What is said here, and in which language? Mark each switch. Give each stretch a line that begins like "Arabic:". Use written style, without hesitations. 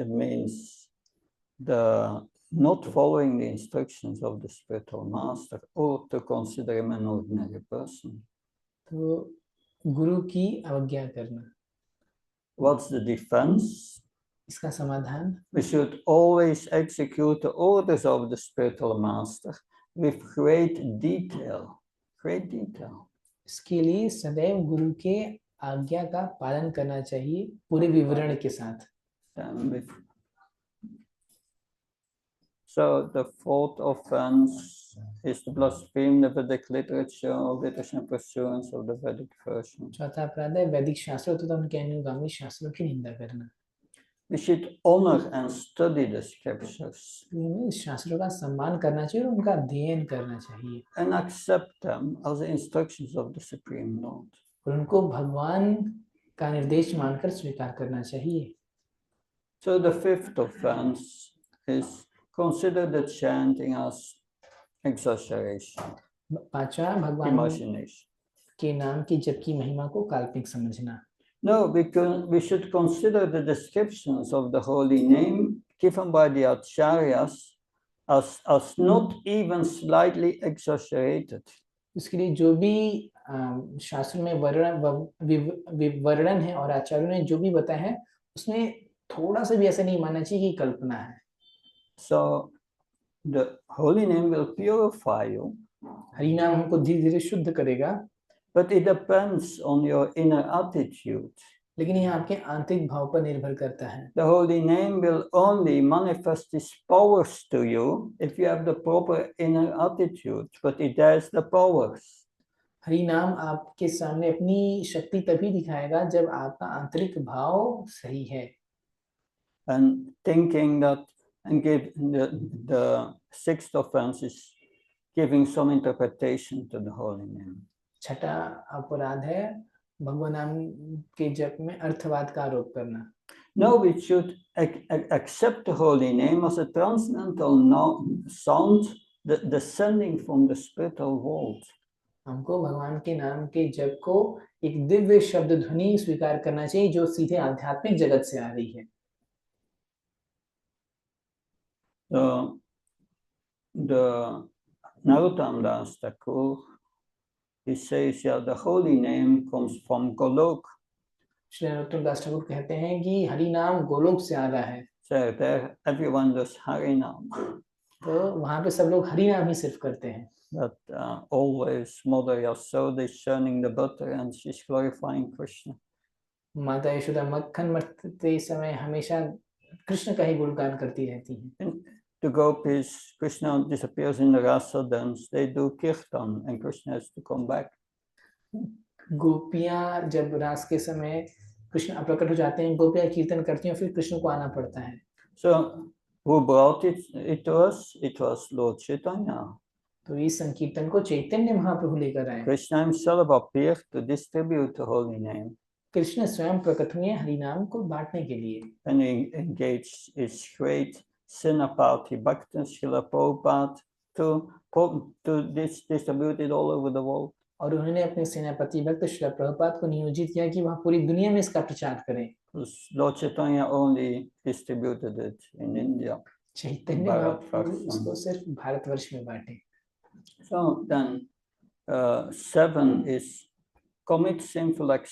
English: It means the not following the instructions of the spiritual master or to consider him an ordinary person.
Hindi: तो गुरु की अवज्ञा करना।
English: What's the defense?
Hindi: इसका समाधान,
English: We should always execute the orders of the spiritual master with great detail. Great detail.
Hindi: इसके लिए सदैव गुरु के आज्ञा का पालन करना चाहिए, पूरे विवरण के साथ।
English: So the fourth offense is to blaspheme the Vedic literature or literature and pursuance of the Vedic version.
Hindi: चौथा अपराध है वैदिक शास्त्रों तथा उनके अनुगामी शास्त्रों की निंदा करना।
English: We should honor and study the scriptures
Hindi: हमें शास्त्रों का सम्मान करना चाहिए और उनका अध्ययन करना चाहिए
English: and accept them as the instructions of the Supreme Lord.
Hindi: और उनको भगवान का निर्देश मानकर स्वीकार करना चाहिए।
English: So the fifth offense is consider the chanting as exaggeration,
Hindi: पांचवा, भगवान
English: imagination.
Hindi: के नाम की जप की महिमा को काल्पनिक समझना।
English: No, we should consider the descriptions of the holy name given by the acharyas as not even slightly exaggerated.
Hindi: इसके लिए जो भी शास्त्र में वर्णन है और आचार्यों ने जो भी बताया है, उसमें थोड़ा सा भी ऐसा नहीं मानना चाहिए कि कल्पना है।
English: So the holy name will purify you.
Hindi: Hari नाम हमको धीरे धीरे शुद्ध करेगा,
English: but it depends on your inner attitude.
Hindi: लेकिन यह आपके आंतरिक भाव पर निर्भर करता है।
English: The holy name will only manifest its powers to you if you have the proper inner attitude, but it has the powers.
Hindi: Hari नाम आपके सामने अपनी शक्ति तभी दिखाएगा जब आपका आंतरिक भाव सही है।
English: And thinking that and give the sixth offense is giving some interpretation to the holy name.
Hindi: छठा अपराध है भगवान नाम के जप में अर्थवाद का आरोप करना।
English: No, we should accept the holy name as a transcendental sound descending from the spiritual world.
Hindi: हमको भगवान के नाम के जप को एक दिव्य शब्द ध्वनि स्वीकार करना चाहिए जो सीधे आध्यात्मिक जगत से आ रही है।
English: The Narottam Das Thakur, he says, yeah, the holy name comes from Golok.
Hindi: Shri Narottam दास ठाकुर कहते हैं कि हरि नाम गोलोक से आ रहा है।
English: So there everyone does Harinam.
Hindi: तो वहाँ पे सब लोग हरि नाम ही सिर्फ करते हैं।
English: That always Mother Yasoda is churning the butter and she's glorifying Krishna.
Hindi: माता यशोदा मक्खन मथते समय हमेशा कृष्ण का ही गुणगान करती रहती हैं।
English: The gopis, Krishna disappears in the rasa dance. They do kirtan and Krishna has to come back.
Hindi: गोपियां जब रास के समय कृष्ण प्रकट हो जाते हैं, गोपियां कीर्तन करती हैं, फिर कृष्ण को आना पड़ता है।
English: So who brought it to us? It was Lord Chaitanya.
Hindi: तो इस संकीर्तन को चैतन्य महाप्रभु लेकर आए।
English: Krishna himself appeared to distribute the holy name.
Hindi: Krishna स्वयं प्रकट हुए हरि नाम को बांटने के लिए।
English: And he engaged his great Senapati Bhakta Srila Prabhupada to distribute it all over the world.
Hindi: और उन्होंने अपने सेनापति भक्त श्रील प्रभुपाद को नियोजित किया कि वह पूरी दुनिया में इसका प्रचार करें।
English: Lord Chaitanya only distributed it in India.
Hindi: Chaitanya Mahaprabhu इसको सिर्फ भारतवर्ष में बांटे।
English: So then 7 is commit sinful